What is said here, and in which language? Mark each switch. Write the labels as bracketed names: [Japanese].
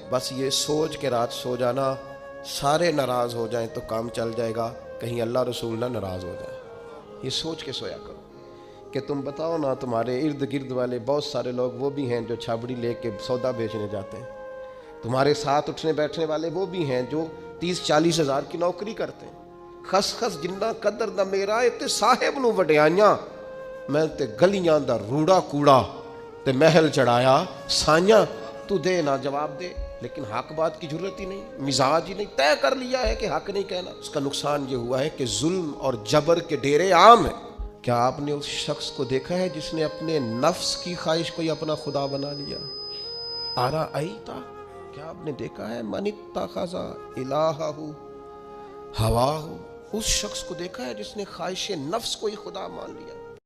[Urdu] بس یہ سوچ کے رات سو جانا سارے ناراض ہو جائیں تو کام چل جائے گا، کہیں اللہ رسول نہ ناراض ہو جائے. یہ سوچ کے سویا کرو کہ تم بتاؤ نا، تمہارے ارد گرد والے بہت سارے لوگ وہ بھی ہیں جو چھابڑی لے کے سودا بیچنے جاتے ہیں. تمہارے ساتھ اٹھنے بیٹھنے والے وہ بھی ہیں جو 30-40 ہزار کی نوکری کرتے ہیں. [Punjabi] خس خس جنہ قدر دا میرا تے صاحب نو وڈیائیاں، میں تے گلیاں دا روڑا کوڑا تے محل چڑھایا سائیاں. [Urdu] تو دے نہ جواب دے، لیکن حق بات کی ضرورت ہی نہیں، مزاج ہی نہیں. طے کر لیا ہے کہ حق نہیں کہنا. اس کا نقصان یہ ہوا ہے کہ ظلم اور جبر کے ڈیرے عام ہیں. کیا آپ نے اس شخص کو دیکھا ہے جس نے اپنے نفس کی خواہش کو ہی اپنا خدا بنا لیا؟ [Arabic] آرا آئیتا، [Urdu] کیا آپ نے دیکھا ہے [Arabic] من اتخذ الہہ ہواہ، [Urdu] اس شخص کو دیکھا ہے جس نے خواہش نفس کو ہی خدا مان لیا.